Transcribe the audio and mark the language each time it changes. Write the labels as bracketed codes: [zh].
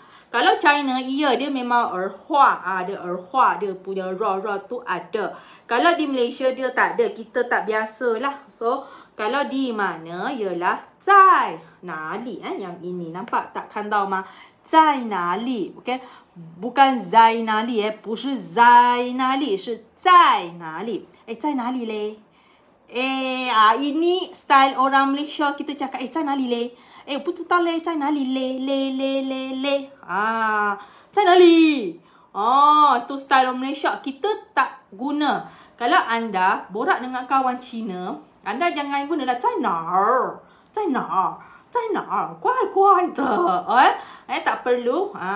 [ms] kalau China dia memang erhua ada erhua dia punya ra tu ada kalau di Malaysia dia tak ada kita tak biasalah So kalau di mana ialah 在哪里 yang ini nampak tak [zh] 看到吗在哪里 [ms] Okay [zh] bukan 在哪里不是在哪里，是在哪里？在哪里嘞？ [ms] ini style orang Malaysia kita cakap 在哪里嘞？ [zh] 不知道嘞，在哪里嘞？嘞在哪里？ [ms] tu style orang Malaysia. Kita tak guna. Kalau anda borak dengan kawan Cina, anda jangan gunalah [zh] 在哪儿，在哪儿，在哪儿，怪怪的。 [ms] tak perlu.